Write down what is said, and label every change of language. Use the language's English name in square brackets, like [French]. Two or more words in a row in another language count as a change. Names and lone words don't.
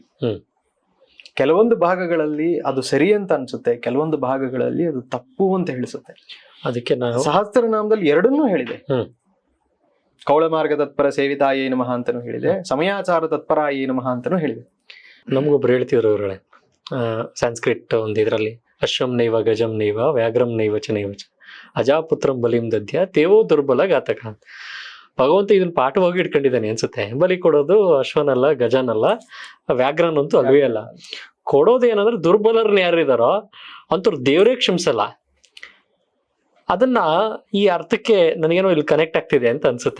[Kannada] ಕೆಲವೊಂದು ಭಾಗಗಳಲ್ಲಿ ಅದು ಸರಿ ಅಂತ ಅನ್ಸುತ್ತೆ, ಕೆಲವೊಂದು ಭಾಗಗಳಲ್ಲಿ ಅದು ತಪ್ಪು ಅಂತ ಹೇಳಿಸುತ್ತೆ. ಅದಕ್ಕೆ ನಾನು ಸಹಸ್ರನಾಮದಲ್ಲಿ ಎರಡನ್ನೂ ಹೇಳಿದೆ. [Sanskrit] ಕೌಳ ಮಾರ್ಗ ತತ್ಪರ ಸೇವಿತಾಯೇ ನಮಃ [Kannada] ಅಂತಾನು ಹೇಳಿದೆ, [Sanskrit] ಸಮಯಾಚಾರ ತತ್ಪರಾಯೇ ನಮಃ [Kannada] ಅಂತಾನು ಹೇಳಿದೆ. ನಮಗೊಬ್ರು ಹೇಳ್ತಿದ್ರು ಅವರಳೆ, ಸಂಸ್ಕೃತ್ ಒಂದು ಇದರಲ್ಲಿ [Sanskrit] ಅಶ್ವಂ ನೈವ ಗಜಂ ನೈವ ವ್ಯಾಘ್ರಂ ನೈವ ಚ ನೈವ ಚ ಅಜಾಪುತ್ರಂ ಬಲಿಂ ದದ್ಯ ತೇವೋ ದುರ್ಬಲ ಘಾತಕ. [Kannada] ಭಗವಂತ ಇದನ್ನ ಪಾಠವಾಗಿ ಇಟ್ಕೊಂಡಿದ್ದಾನೆ ಅನ್ಸುತ್ತೆ. ಬಲಿ ಕೊಡೋದು ಅಶ್ವನಲ್ಲ, ಗಜನಲ್ಲ, ವ್ಯಾಘ್ರನಂತೂ ಅಲ್ವೇ ಅಲ್ಲ. ಕೊಡೋದು ಏನಂದ್ರೆ ದುರ್ಬಲರನ್ನ ಯಾರಿದಾರೋ ಅಂತವ್ರು ದೇವರೇ ಕ್ಷಮಿಸಲ್ಲ. ಅದನ್ನ ಈ ಅರ್ಥಕ್ಕೆ ನನಗೇನೋ ಇಲ್ಲಿ ಕನೆಕ್ಟ್ ಆಗ್ತಿದೆ ಅಂತ ಅನ್ಸುತ್ತೆ.